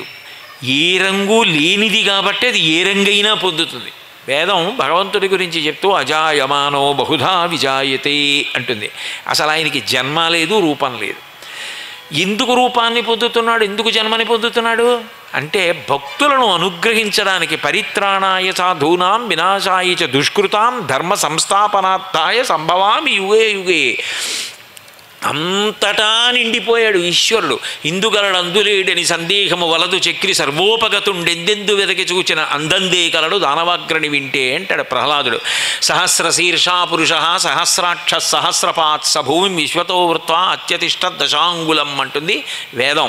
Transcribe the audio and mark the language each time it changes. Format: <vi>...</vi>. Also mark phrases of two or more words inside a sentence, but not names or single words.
<te>ఏ రంగు లేనిది కాబట్టి అది ఏ రంగైనా పొందుతుంది. వేదం భగవంతుడి గురించి చెప్తూ</te> <sa>అజాయమానో బహుధా విజాయతే</sa> <te>అంటుంది. అసలు ఆయనకి జన్మ లేదు, రూపం లేదు. ఎందుకు రూపాన్ని పొందుతున్నాడు, ఎందుకు జన్మని పొందుతున్నాడు అంటే భక్తులను అనుగ్రహించడానికి.</te> <sa>పరిత్రాణాయ సాధూనాం వినాశాయ చ దుష్కృతాం ధర్మ సంస్థాపనార్థాయ సంభవామి యుగే యుగే.</sa> <te>అంతటా నిండిపోయాడు ఈశ్వరుడు. ఇందుగలడు అందులేడని సందేహము వలదు చక్రి సర్వోపగతుండెందెందు వెదకి చూచిన అందందే కలడు దానవాగ్రని వింటే అంటాడు ప్రహ్లాదుడు.</te> <sa>సహస్రశీర్షా పురుష సహస్రాక్ష సహస్రపాత్ సభూమి విశ్వతో వృత్వా అత్యతిష్ట దశాంగులం</sa> <te>అంటుంది వేదం.</te>